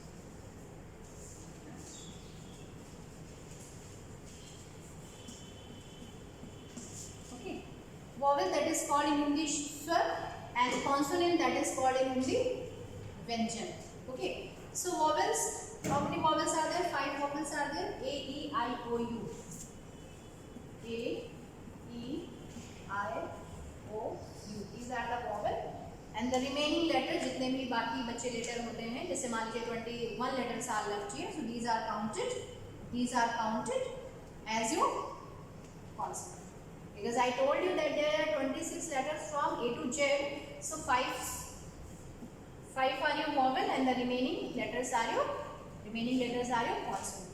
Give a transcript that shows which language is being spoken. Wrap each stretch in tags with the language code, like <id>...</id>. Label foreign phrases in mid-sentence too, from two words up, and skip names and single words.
<en>Okay, vowel that is called in English swar, and consonant that is called in Hindi Vyanjan. Okay, so vowels, how many vowels are there? 5 vowels are there. A, E, I, O, U. A, E, I, O, U. These are the vowel. And the remaining letter,</en> <hi>जितने भी बाकी बच्चे लेटर होते हैं, जैसे मान लीजिए</hi> <en>21 letters are left here, so these are counted. These are counted as your consonant. Because I told you that there are 26 letters from A to Z, so 5 are your vowel, and the remaining letters are your consonant.</en>